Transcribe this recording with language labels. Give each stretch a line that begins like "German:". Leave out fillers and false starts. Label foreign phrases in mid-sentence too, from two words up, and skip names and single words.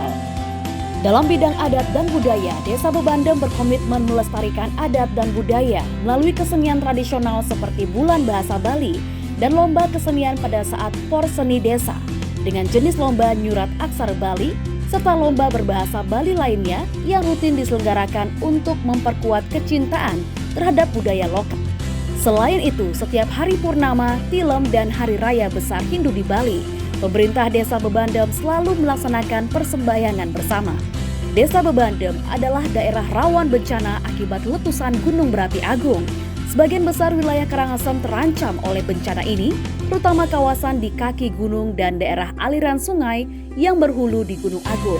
Indonesian: Dalam bidang adat dan budaya, Desa Bebandem berkomitmen melestarikan adat dan budaya melalui kesenian tradisional seperti Bulan Bahasa Bali dan lomba kesenian pada saat Porseni Desa dengan jenis lomba Nyurat Aksara Bali serta lomba berbahasa Bali lainnya yang rutin diselenggarakan untuk memperkuat kecintaan terhadap budaya lokal. Selain itu, setiap hari purnama, tilem, dan hari raya besar Hindu di Bali, pemerintah Desa Bebandem selalu melaksanakan persembahyangan bersama. Desa Bebandem adalah daerah rawan bencana akibat letusan gunung berapi agung. Sebagian besar wilayah Karangasem terancam oleh bencana ini, terutama kawasan di kaki gunung dan daerah aliran sungai yang berhulu di Gunung Agung.